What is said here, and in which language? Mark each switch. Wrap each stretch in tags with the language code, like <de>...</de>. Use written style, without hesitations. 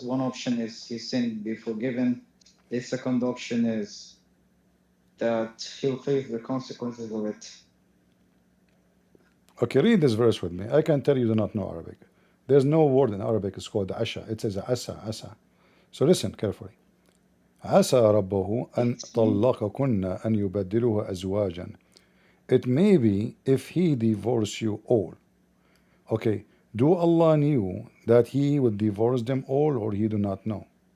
<en>One option is his sin be forgiven. The second option is that he'll face the consequences of it. Okay, read this verse with me. I can tell you do not know Arabic. There's no word in Arabic is called Asha. It says Asa, Asa. So listen carefully.</en> <ar>عسى ربه أن طلقكن أن يبدله أزواجا.</ar> <en>It may be if he divorce you all. Okay, do Allah knew that He would divorce them all, or He do not know?</en>